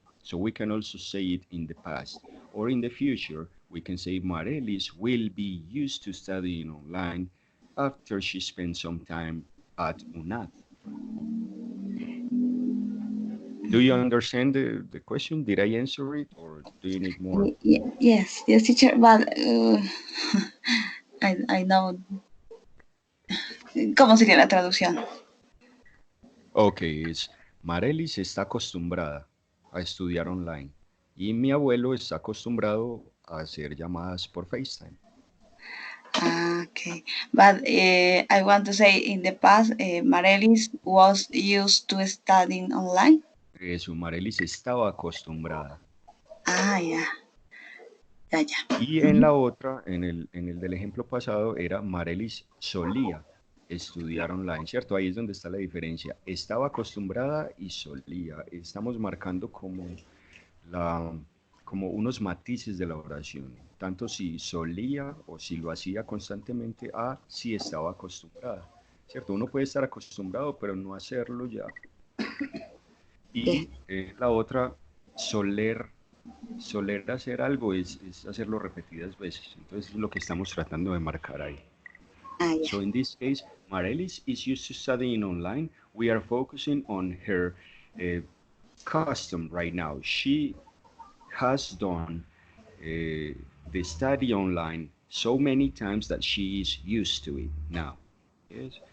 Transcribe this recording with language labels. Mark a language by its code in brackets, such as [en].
[en] So we can also say it in the past. Or in the future, we can say Marelis will be used to studying online after she spends some time at UNAD. Do you understand the question? Did I answer it or do you need more? Yes, yes, teacher. But I know [es] cómo sería la traducción. Ok, es Marelis está acostumbrada a estudiar online y mi abuelo está acostumbrado a hacer llamadas por FaceTime. [en] Ah, okay, but I want to say in the past, Marelis was used to studying online. [es] Eso, Marelis estaba acostumbrada. Ah, ya, ya, ya. Y en la otra, en el del ejemplo pasado, era Marelis solía estudiar online, ¿cierto? Ahí es donde está la diferencia. Estaba acostumbrada y solía. Estamos marcando la, como unos matices de la oración, tanto si solía o si lo hacía constantemente a si estaba acostumbrada, ¿cierto? Uno puede estar acostumbrado, pero no hacerlo ya. [en] Yes. [es] Y la otra, soler, soler hacer algo es hacerlo repetidas veces. Entonces es lo que estamos tratando de marcar ahí. Ah, ya. [en] So in this case, Marelis is used to studying online. We are focusing on her uh, custom right now. She has done the study online so many times that she is used to it now. Yes.